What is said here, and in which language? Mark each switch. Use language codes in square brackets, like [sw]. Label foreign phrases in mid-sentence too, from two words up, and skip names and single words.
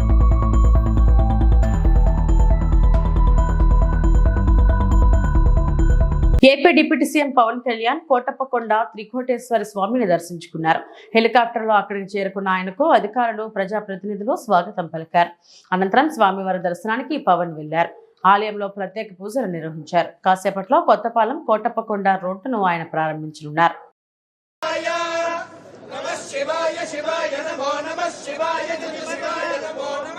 [te] ఏపీ [en] deputy CM [te] పవన్ కళ్యాణ్ కోటప్పకొండ త్రికోటేశ్వర స్వామిని దర్శించుకున్నారు. హెలికాప్టర్లో అక్కడికి చేరుకున్న ఆయనకు అధికారులు, ప్రజాప్రతినిధులు స్వాగతం పలికారు. అనంతరం స్వామివారి దర్శనానికి పవన్ వెళ్లారు. ఆలయంలో ప్రత్యేక పూజలు నిర్వహించారు. కాసేపట్లో కొత్తపాలెం కోటప్పకొండ రోడ్డును ఆయన ప్రారంభించనున్నారు. [sa] शिवाय शिवाय नमो नमः शिवाय शिवाय नमो नमः